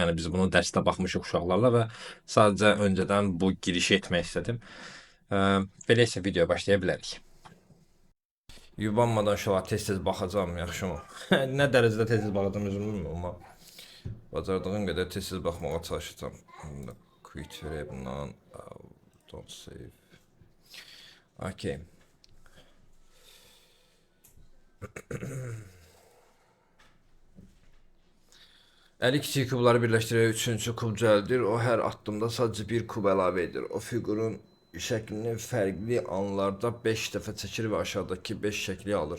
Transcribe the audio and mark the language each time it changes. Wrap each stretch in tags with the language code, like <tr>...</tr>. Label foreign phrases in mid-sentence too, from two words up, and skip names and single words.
<az>Yəni biz bunu dərsdə baxmışıq uşaqlarla və sadəcə öncədən bu girişi etmək istədim. Belə isə videoya başlaya bilərik. Yubanmadan uşağa tez-tez baxacağam, yaxşımı? Nə dərəcədə tez-tez baxacağam özüm bilmirəm, amma bacardığım qədər tez-tez baxmağa çalışacağam.</az> <tr>Quit vereyim bundan.</tr> <en>Don't save. Okay.</en> <az>Əli kiçik kubları birləşdirərək üçüncü kub düzəldir. O hər addımda sadəcə bir kub əlavə edir. O fiqurun şəklini fərqli anlarda 5 dəfə çəkir və aşağıdakı 5 şəkli alır.</az>